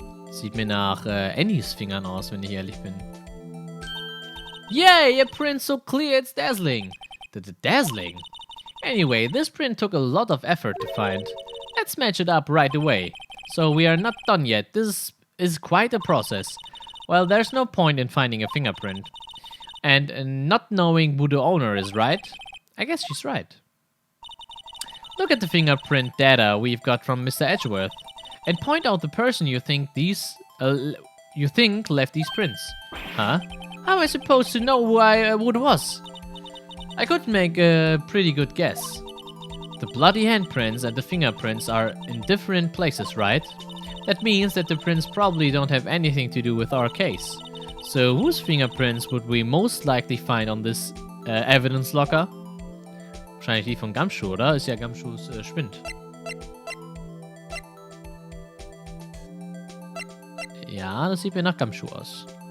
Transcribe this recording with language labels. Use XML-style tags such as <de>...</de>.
<de>Sieht mir nach Annies Fingern aus, wenn ich ehrlich bin.</de> <en>Yay! A print so clear it's dazzling! Dazzling? Anyway, this print took a lot of effort to find. Let's match it up right away. So we are not done yet. This is quite a process. Well, there's no point in finding a fingerprint. And not knowing who the owner is, right? I guess she's right. Look at the fingerprint data we've got from Mr. Edgeworth. And point out the person you think left these prints. Huh? How am I supposed to know who it was? I could make a pretty good guess. The bloody handprints and the fingerprints are in different places, right? That means that the prints probably don't have anything to do with our case. So whose fingerprints would we most likely find on this evidence locker?</en> <de>Wahrscheinlich die von Gumshoe, oder? Ist ja Gumshoes Spind. Ja, das sieht mir nach Gumshoe aus.</de>